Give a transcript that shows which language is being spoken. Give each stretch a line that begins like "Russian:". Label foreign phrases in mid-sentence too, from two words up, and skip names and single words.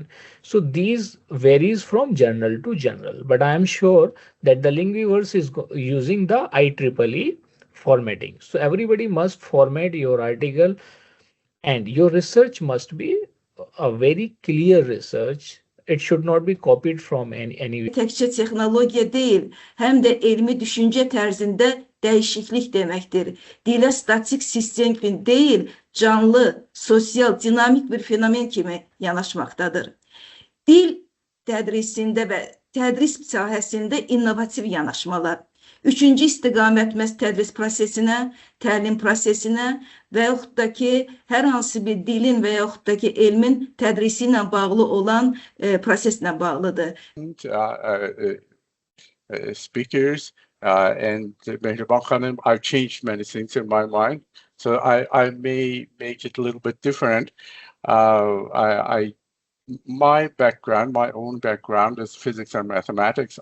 English: So these varies from journal to journal, but I am sure that the Thingiverse is using the IEEE formatting. So everybody must format your article, and your research must be a very clear research. It should not be copied from any.
Azerbaijani: Təkcə texnologiya deyil, həm də elmi düşüncə tərzində dəyişiklik deməkdir. Dilə statik sistem kimi deyil, canlı, sosial, dinamik bir fenomen kimi yanaşmaqdadır. Dil tədrisində və tədris sahəsində innovativ yanaşmalar. Üçüncü istiqamət məhz tədris prosesinə, təlim prosesinə və yaxud da ki, hər hansı bir dilin və yaxud da ki, elmin tədrisi ilə bağlı olan proseslə bağlıdır.
English: Speakers and Mehriban Khanım, I've changed many things in my mind, so I may make it a little bit different. My background, my own background is physics and mathematics.